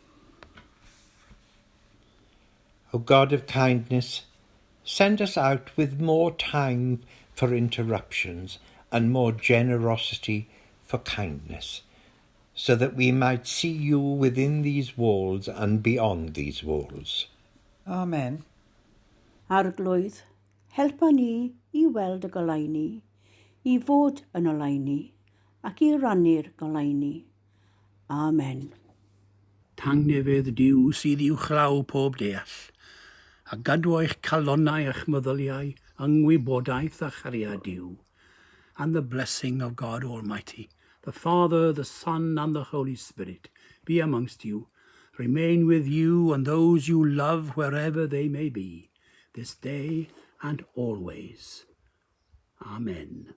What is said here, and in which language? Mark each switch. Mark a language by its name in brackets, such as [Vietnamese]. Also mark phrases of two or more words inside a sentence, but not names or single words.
[English] O God of kindness, send us out with more time for interruptions and more generosity for kindness, so that we might see you within these walls and beyond these walls. Amen. [Welsh] Arglwydd, helpa ni I weld y golau ni, I fod yn olau ni, ac I rannu'r golau ni. Amen. Tangnefydd Duw sydd i'w chlaw pob deall, a gadw eich calonnau a'ch meddyliau, yngwybodaeth a chariad Duw, [English] and the blessing of God Almighty, the Father, the Son, and the Holy Spirit, be amongst you, remain with you and those you love wherever they may be, this day and always. Amen.